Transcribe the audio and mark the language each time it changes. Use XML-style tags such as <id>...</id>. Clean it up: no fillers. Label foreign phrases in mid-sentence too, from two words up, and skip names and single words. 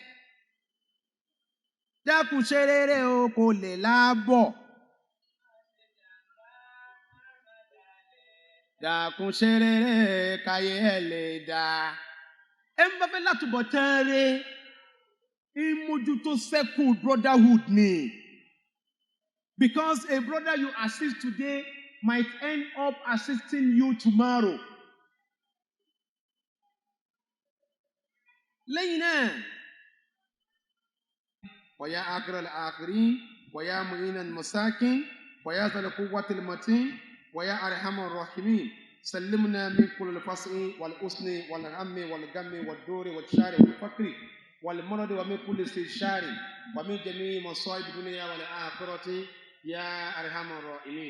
<yo>Dákun ṣe rere o kó lè láàbọ̀. Dákun ṣe rere káyé ẹ lè dá. Ẹ ń bá fẹ́ látúbọ̀ tán re, ìmójútó sẹ́kù brotherhood ni.</yo> <en>Because a brother you assist today might end up assisting you tomorrow.</en> <yo>Lẹ́yìn náà,</yo> <ar>ويا آخر الآخرين ويا معين المساكين ويا ذا القوة المتين ويا أرحم الراحمين سلمنا من كل الفصل والأسن والهم والغم والدور والشار والفقر والمرض ومن كل استشار ومن جميع مصائب الدنيا والآخرة يا أرحم الراحمين.</ar>